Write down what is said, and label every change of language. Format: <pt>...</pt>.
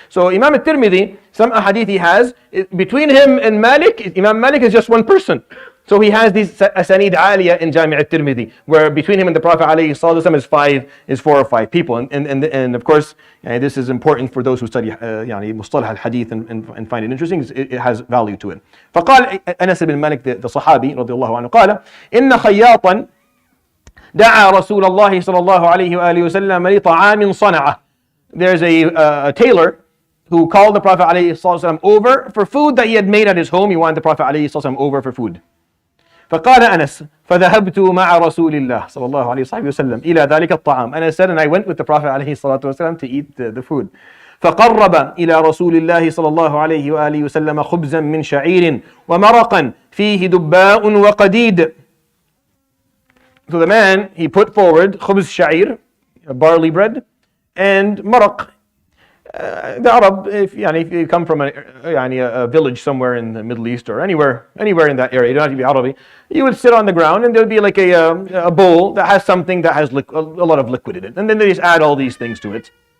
<en>So Imam al-Tirmidhi, some hadith he has, between him and Malik, Imam Malik is just one person. So he has these asanid aliyah in Jami' al-Tirmidhi, where between him and the Prophet ﷺ is 4 or 5 people. And of course, this is important for those who study mustalah al-hadith and find it interesting. It has value to it.</en> <ar>فقال أنس بن مالك,</ar> <en>the Sahabi</en> <ar>رضي الله عنه, قال إن خياطا دعا رسول الله صلى الله عليه وآله وسلم لطعام صنعه.</ar> <en>There's a tailor who called the Prophet</en> <ar>عليه الصلاة والسلام</ar> <en>over for food that he had made at his home. He wanted the Prophet عليه الصلاة والسلام over for food.</en> <ar>فقال أنس فذهبت مع رسول الله صلى الله عليه وسلم إلى ذلك الطعام.</ar> <en>Anas said, and I went with the Prophet</en> <ar>عليه الصلاة والسلام</ar> <en>to eat the food.</en> <ar>فقرب إلى رسول الله صلى الله عليه وآله وسلم خبزا من شعير ومرقا فيه دباء وقديد.</ar> <en>So the man, he put forward khubz sha'ir, barley bread, and maraq. The Arab, if you come from a village somewhere in the Middle East or anywhere in that area, you don't have to be Arabi, you would sit on the ground and there would be like a bowl that has something that has a lot of liquid in it. And then they just add all these things to it.</en>